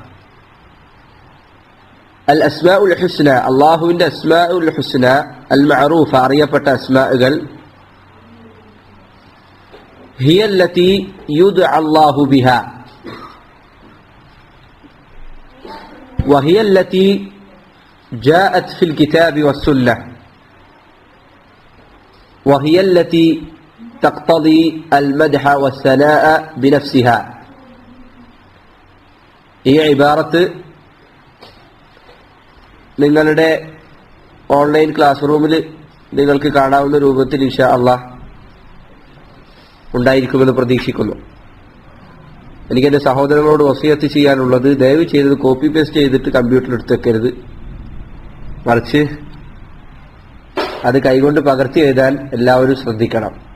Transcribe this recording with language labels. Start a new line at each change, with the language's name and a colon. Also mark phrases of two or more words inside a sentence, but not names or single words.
Arabic: الأسماء الحسنى, അല്ലാഹുവിന്റെ الأسماء الحسنى المعروفة,
Malayalam: അറിയപ്പെട്ട അസ്മാഉകൾ,
Arabic: هي التي يدعى الله بها وهي التي جاءت في الكتاب والسنة وهي التي تقتضي المدح والثناء بنفسها.
Malayalam: ഈ ഇബാറത്ത് നിങ്ങളുടെ ഓൺലൈൻ ക്ലാസ് റൂമിൽ നിങ്ങൾക്ക് കാണാവുന്ന രൂപത്തിൽ
Arabic: إن شاء الله
Malayalam: ഉണ്ടായിരിക്കുമെന്ന് പ്രതീക്ഷിക്കുന്നു. എനിക്ക് എൻ്റെ സഹോദരങ്ങളോട് വസിയത്ത് ചെയ്യാനുള്ളത്, ദയവ് ചെയ്തത്
English: copy paste
Malayalam: ചെയ്തിട്ട് കമ്പ്യൂട്ടറിൽ എടുത്ത് വെക്കരുത്, മറിച്ച് അത് കൈകൊണ്ട് പകർത്തി എഴുതാൻ എല്ലാവരും ശ്രദ്ധിക്കണം.